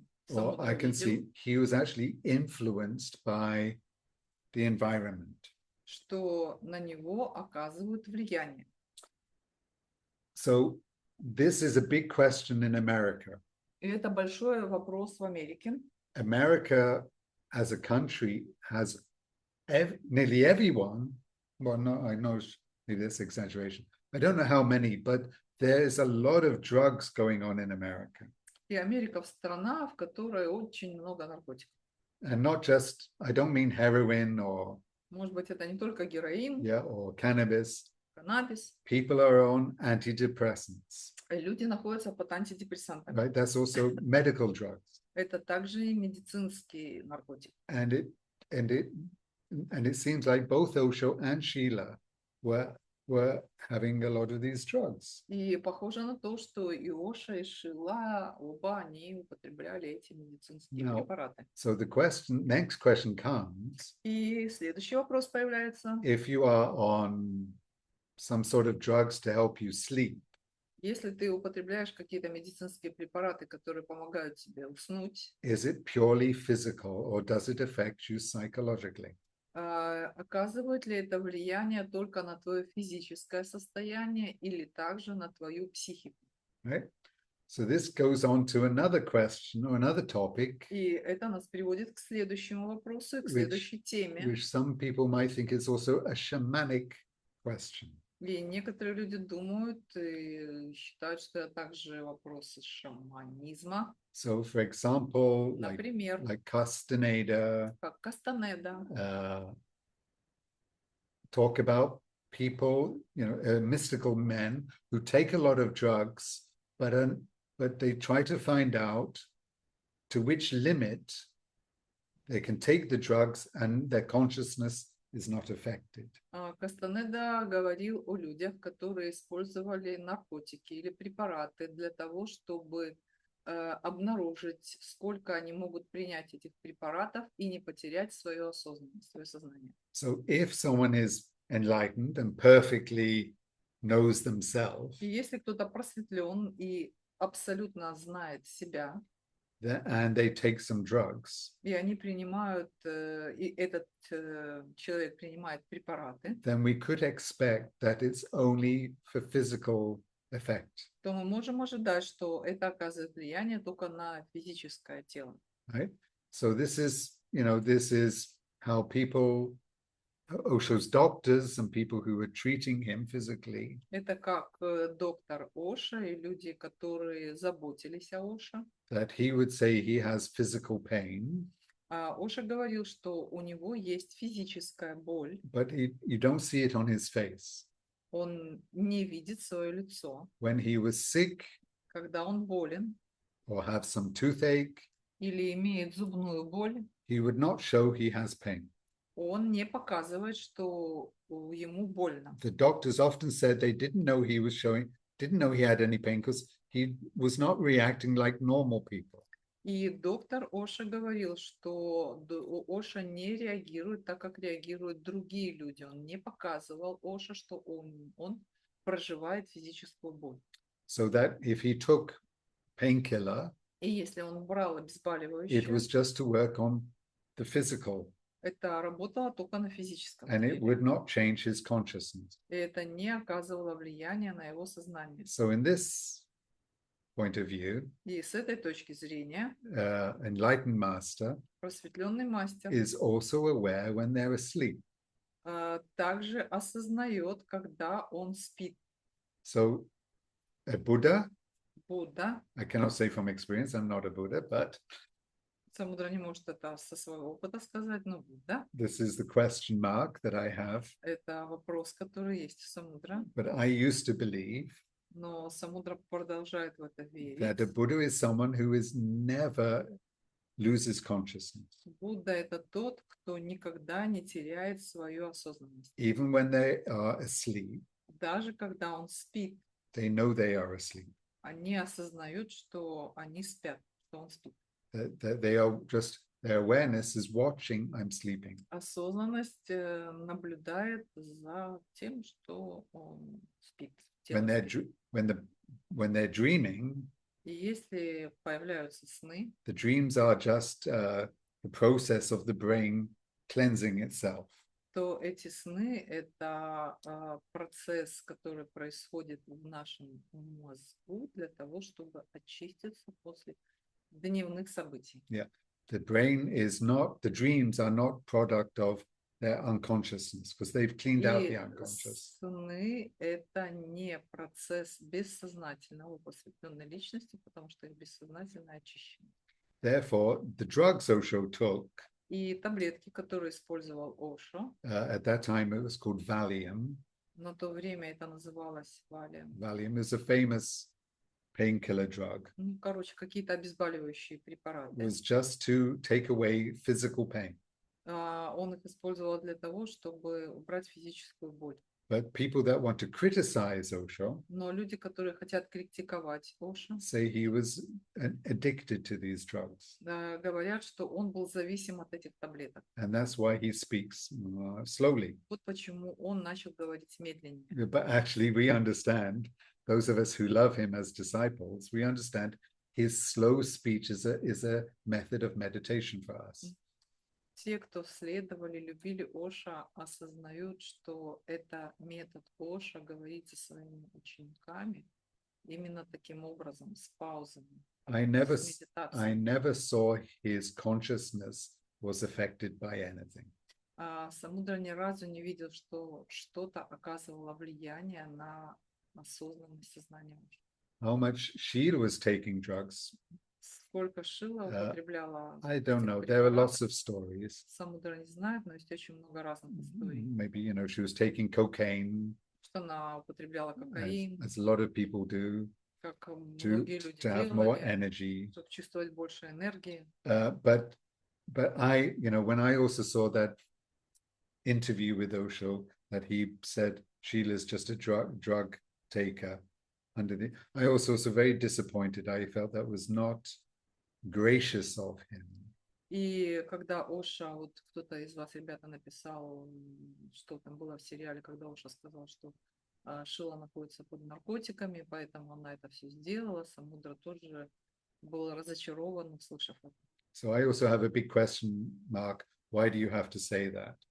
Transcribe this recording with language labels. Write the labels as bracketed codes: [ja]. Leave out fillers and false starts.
[en] or I can see, he was actually influenced by the environment. [ru] Что на него оказывают влияние. [en] So this is a big question in America. [ru] И это большой вопрос в Америке. [en] America as a country has nearly everyone, well, no, I know maybe that's exaggeration. I don't know how many, but there's a lot of drugs going on in America. [ru] И Америка страна, в которой очень много наркотиков. [en] And not just, I don't mean heroin or, [ru] Может быть, это не только героин, [en] or cannabis. [ru] каннабис. [en] People are on antidepressants. [ru] Люди находятся под антидепрессантами. [en] Right, that's also medical drugs. [ru] Это также и медицинские наркотики. [en] And it seems like both Osho and Sheela were having a lot of these drugs. [ru] И похоже на то, что и Оша, и Шила, оба они употребляли эти медицинские препараты. [en] So the next question comes. [ru] И следующий вопрос появляется. [en] If you are on some sort of drugs to help you sleep. [ru] Если ты употребляешь какие-то медицинские препараты, которые помогают тебе уснуть. [en] Is it purely physical or does it affect you psychologically? [ru] Оказывает ли это влияние только на твое физическое состояние или также на твою психику? [en] Right? So this goes on to another question or another topic. [ru] И это нас приводит к следующему вопросу, к следующей теме. [en] Which some people might think is also a shamanic question. [ru] И некоторые люди думают и считают, что это также вопрос шаманизма. [en] So, for example, [ru] например, [en] like Castaneda, [ru] как Кастанеда, [en] talk about people, you know, mystical men who take a lot of drugs, but they try to find out to which limit they can take the drugs and their consciousness is not affected. [ru] Кастанеда говорил о людях, которые использовали наркотики или препараты для того, чтобы обнаружить, сколько они могут принять этих препаратов и не потерять свою осознанность, свое сознание. [en] So if someone is enlightened and perfectly knows themselves, [ru] и если кто-то просветлен и абсолютно знает себя, [en] and they take some drugs, [ru] и они принимают, и этот человек принимает препараты, [en] then we could expect that it's only for physical effect, [ru] то мы можем ожидать, что это оказывает влияние только на физическое тело. [en] right? So this is, this is how people, Osho's doctors and people who were treating him physically, [ru] Это как доктор Оша и люди, которые заботились о Оше. [en] that he would say he has physical pain, [ru] Оша говорил, что у него есть физическая боль, [en] but you don't see it on his face. [ru] он не видит свое лицо. [en] When he was sick [ru] Когда он болен [en] or have some toothache, [ru] или имеет зубную боль, [en] he would not show he has pain. [ru] он не показывает, что ему больно. [en] The doctors often said they didn't know he had any pain because he was not reacting like normal people. [ru] И доктор Оша говорил, что Оша не реагирует так, как реагируют другие люди. Он не показывал Оша, что он проживает физическую боль. [en] So that if he took painkiller, [ru] И если он брал [en] it [ru] обезболивающее, [en] was just to work on the physical, [ru] это работало только на физическом [en] and it [ru] теле. [en] would not change his consciousness. [ru] И это не оказывало влияния на его сознание. [en] So in this point of view, [ru] И с этой точки зрения [en] enlightened master [ru] просветленный мастер [en] is also aware when they're asleep. [ru] также осознает, когда он спит. [en] So a Buddha, [ru] Будда, [en] I cannot say from experience, I'm not a Buddha, but [ru] Самудра не может это со своего опыта сказать, но Будда, [en] this is the question mark that I have. [ru] это вопрос, который есть у Самудра. [en] But I used to believe [ru] Но Самудра продолжает в это [en] that a [ru] верить. [en] Buddha is someone who is never loses consciousness. [ru] Будда – это тот, кто никогда не теряет свою осознанность. [en] Even when they are asleep, [ru] Даже когда он спит, [en] they know they are asleep. [ru] они осознают, что они спят, что он спит. [en] That they are just, their awareness is watching, I'm sleeping. [ru] Осознанность наблюдает за тем, что он спит. [en] When they're, [ru] спит. [en] when they're dreaming, [ru] И если появляются сны, [en] the dreams are just the process of the brain cleansing itself. [ru] то эти сны – это процесс, который происходит в нашем мозгу для того, чтобы очиститься после дневных событий. [en] The brain is not, the dreams are not product of their unconsciousness because they've cleaned out the [ru] И [en] unconscious. [ru] сны – это не процесс бессознательного просветленной личности, потому что их бессознательно очищено. [en] Therefore, the drugs Osho took, [ru] И таблетки, которые использовал Ошо, [en] at that time it was called Valium. [ru] на то время это называлось валием. [en] Valium is a famous painkiller drug. [ru] Ну, короче, какие-то обезболивающие препараты. [en] It was just to take away physical pain. [ru] Он их использовал для того, чтобы убрать физическую боль. [en] But people that want to criticize Osho [ru] Но люди, которые хотят критиковать Ошо, [en] say he was addicted to these drugs. [ru] говорят, что он был зависим от этих таблеток. [en] And that's why he speaks slowly. [ru] Вот почему он начал говорить медленнее. [en] But actually, we understand, those of us who love him as disciples, we understand his slow speech is a method of meditation for us. [ru] Те, кто следовали, любили Оша, осознают, что это метод Оша говорить со своими учениками именно таким образом, с паузами, [en] I [ru] с медитацией. [en] never saw his consciousness was affected by anything. [ru] Самудра ни разу не видел, что что-то оказывало влияние на осознанность сознания Оши. [en] How much Sheela was taking drugs, [ru] Сколько Шила употребляла [en] I don't [ru] этих [en] know. There are [ru] препаратов, [en] lots of stories. [ru] Самудра не знает, но есть очень много разных историй. [en] Maybe, she was taking cocaine, [ru] Что она употребляла кокаин, [en] as a lot of people do, [ru] как [en] to, [ru] многие люди [en] to have more [ru] делали, [en] energy. [ru] чтобы чувствовать больше энергии. [en] But I, when I also saw that interview with Osho, that he said Sheila's just a drug taker. I also was very disappointed. I felt that was not gracious of him. [ru] И когда Оша, вот кто-то из вас, ребята, написал, что там было в сериале, когда Оша сказал, что Шила находится под наркотиками, поэтому она это все сделала. Самудра тоже был разочарован, услышав это. [en] So I also have a big question mark. Why do you have to say that?